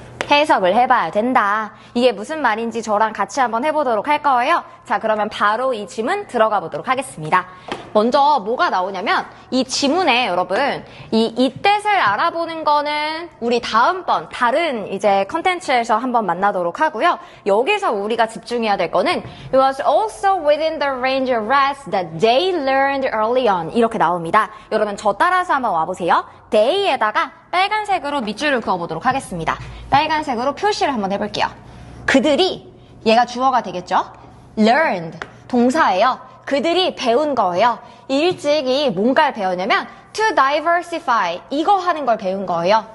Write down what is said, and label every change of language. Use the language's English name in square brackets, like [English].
[Korean] 해석을 해봐야 된다. 이게 무슨 말인지 저랑 같이 한번 해보도록 할 거예요. 자, 그러면 바로 이 지문 들어가 보도록 하겠습니다. 먼저 뭐가 나오냐면 이 지문에 여러분 이 뜻을 알아보는 거는 우리 다음번 다른 이제 컨텐츠에서 한번 만나도록 하고요. 여기서 우리가 집중해야 될 거는 [English] It was also within the range of rest that they learned early on [Korean] 이렇게 나옵니다. 여러분 저 따라서 한번 와보세요. they에다가 빨간색으로 밑줄을 그어보도록 하겠습니다. 빨간색으로 표시를 한번 해볼게요. 그들이 얘가 주어가 되겠죠? learned 동사예요. 그들이 배운 거예요. 일찍이 뭔가를 배웠냐면 [English] to diversify [Korean] 이거 하는 걸 배운 거예요.